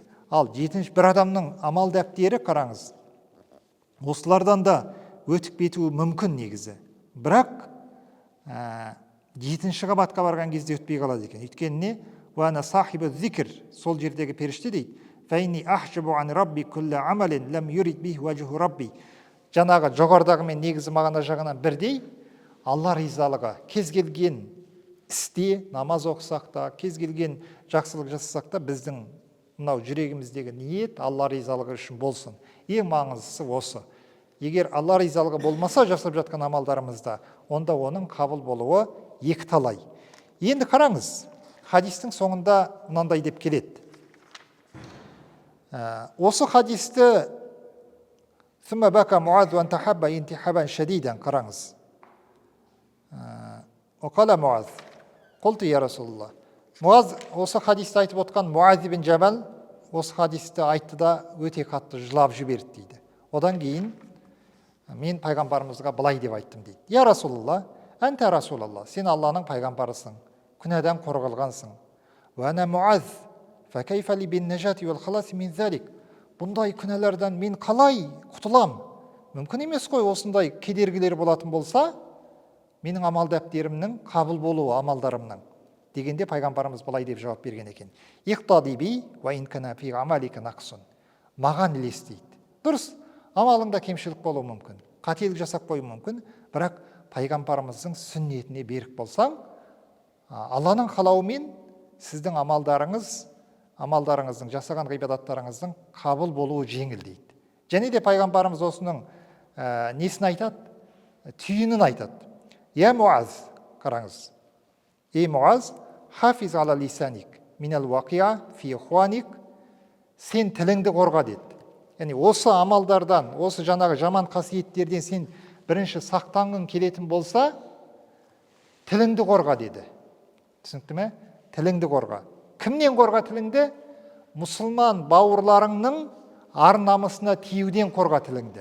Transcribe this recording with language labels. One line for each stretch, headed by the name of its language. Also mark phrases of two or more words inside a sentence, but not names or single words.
Kazakh: Ал жетінші бір адамның амал дәптері, қараңыз, осылардан да өтіп кетуі мүмкін негізі. Бірақ жетінші қабатқа барған кезде өтпей қалады екен. Өйткені не?
Arabic: وأنا صاحب الذكر,
Kazakh: сол жердегі періште дейді.
Arabic: فإني أحجب عن ربي كل عمل لم يرد به وجه ربي.
Kazakh: Жаңағы жоғарыдағы мен негізі мағына жағынан бірдей, Алла ризалығы кез келген істе, намаз оқысақ та, кез келген жақсылық жасасақ та, біздің мынау жүрегіміздегі ниет Алла ризалығы үшін болсын. Ең маңыздысы осы. Егер Алла ризалығы болмаса жасап жатқан амалдарымызда, онда оның қабыл болуы екіталай. Енді қараңыз, хадистің соңында мынандай деп келеді. Осы хадисті
Arabic: ثم بكى معاذ وان تحب انتحابا شديدا. Қараңыз. وقال معاذ قلت يا رسول الله.
Kazakh: Муаз осы хадисті айтып отқан Муаз ибн Жабал осы хадисті айтты да өте қатты жылап жіберді дейді. Одан кейін мен пайғамбарымызға былай деп айттым дейді.
Arabic: يا رسول الله، أنت رسول الله,
Kazakh: сен Алланың пайғамбарысың, күнәдан қорғалғансың.
Arabic: وأنا معاذ، فكيف لي بالنجاة والخلاص من ذلك.
Kazakh: Бұндай күнәлерден мен қалай құтылам? Мүмкін емес қой, осындай кедергілер болатын болса, менің амал дәптерімнің қабыл болуы амалдарымның. Дегенде пайғамбарымыз былай деп жауап берген екен.
Arabic: اقتد بي وإن كان في عملك نقص.
Kazakh: Маған ілес дейді. Дұрыс, амалыңда кемшілік болуы мүмкін, қателік жасап қою мүмкін, бірақ пайғамбарымыздың сүннетіне берік болсаң, Алланың қалауымен сіздің амалдарыңыздың, жасаған ғибадаттарыңыздың қабыл болуы жеңіл дейді. Және де пайғамбарымыз осының несін айтады? Түйінін айтады. Я Муаз, қараңыз.
Arabic: Ей Муаз, حافظ على لسانك، من الوقيعة في إخوانك,
Kazakh: сен тіліңді қорға деді. Яғни осы амалдардан, осы жаңағы жаман қасиеттерден сен бірінші сақтанғың келетін болса, тіліңді қорға деді. Түсінікті ме? Тіліңді қорға. Кімнен қорға тіліңді? мұсылман бауырларыңның ар намысына тиюден қорға тіліңді.